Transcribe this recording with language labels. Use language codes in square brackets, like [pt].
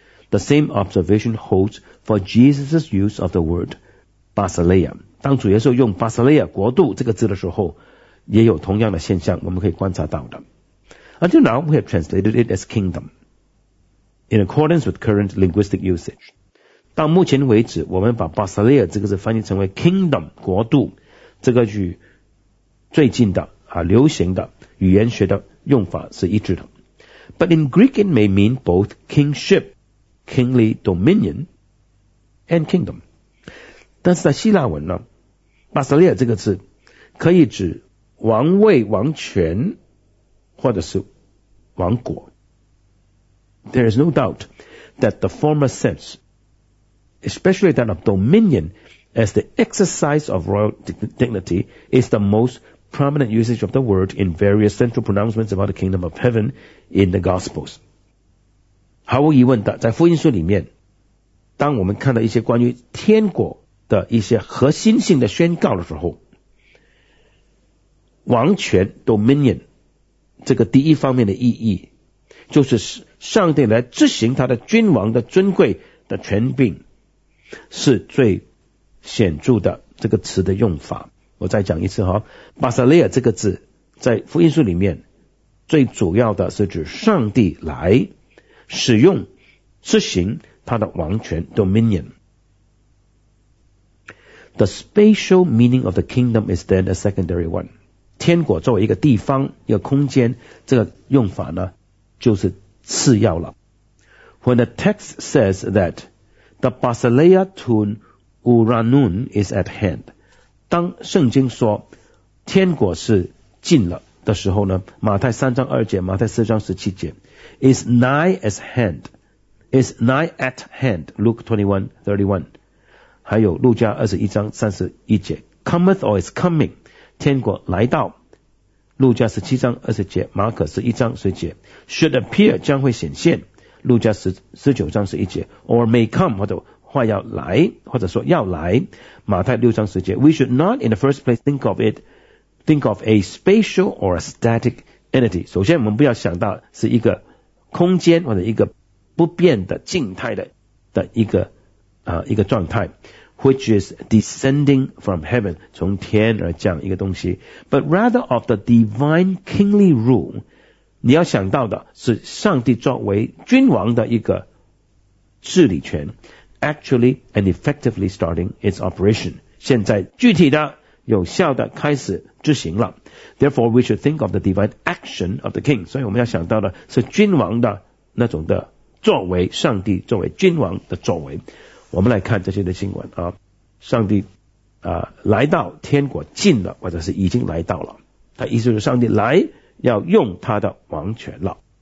[en] The same observation holds for Jesus' use of the word Basileia. [zh] 当主耶稣用 Basileia 国度这个字的时候，也有同样的现象，我们可以观察到的。 [en] Until now, we have translated it as kingdom. In accordance with current linguistic usage. [zh] 到目前为止我们把 Basileia 这个字翻译成为 kingdom, 国度，这个句最近的流行的语言学的用法是一致的。 [en] But in Greek it may mean both kingship, kingly dominion, and kingdom. [zh] 但是在希腊文呢， Basileia 这个字可以指王位、王权或者是王国。 [en] There is no doubt that the former sense, especially that of dominion, as the exercise of royal dignity, is the most prominent usage of the word in various central pronouncements about the kingdom of heaven in the Gospels. [zh] 毫无疑问的，在福音书里面，当我们看到一些关于天国的一些核心性的宣告的时候，王权 dominion 这个第一方面的意义就是上帝来执行他的君王的尊贵的权柄，是最显著的这个词的用法。我再讲一次哈，巴萨利亚这个字在福音书里面最主要的是指上帝来使用执行他的王权 dominion。 [en] The spatial meaning of the kingdom is then a secondary one. [zh] 天国作为一个地方一个空间，这个用法呢就是次要了。 [en] When the text says that the Basileia tun uranun is at hand, [zh] 当圣经说天国是近了的时候呢，马太三章二节，马太四章十七节 [en] ，is nigh as hand, is nigh at hand, Luke 21:31, [zh] 还有路加二十一章三十一节 [en] ，cometh or is coming, [zh] 天国来到。路加十七章二十节，马可十一章十节 ， [en] should appear [zh] 将会显现。路加十九章十一节 ， [en] or may come [zh] 或者话要来，或者说要来。马太六章十节 [en] ，we should not in the first place think of it, think of a spatial or a static entity。 [zh] 首先，我们不要想到是一个空间或者一个不变的静态的一个状态。 [en] Which is descending from heaven, [zh] 从天而降一个东西 [en] but rather of the divine kingly rule, [zh] 你要想到的是上帝作为君王的一个治理权 [en] actually and effectively starting its operation, [zh] 现在具体的有效的开始执行了。 [en] Therefore, we should think of the divine action of the king. [zh] 所以我们要想到的是君王的那种的作为，上帝作为君王的作为。我们来看这些的经文啊，上帝来到天国近了，或者是已经来到了。他意思是上帝来要用他的王权了。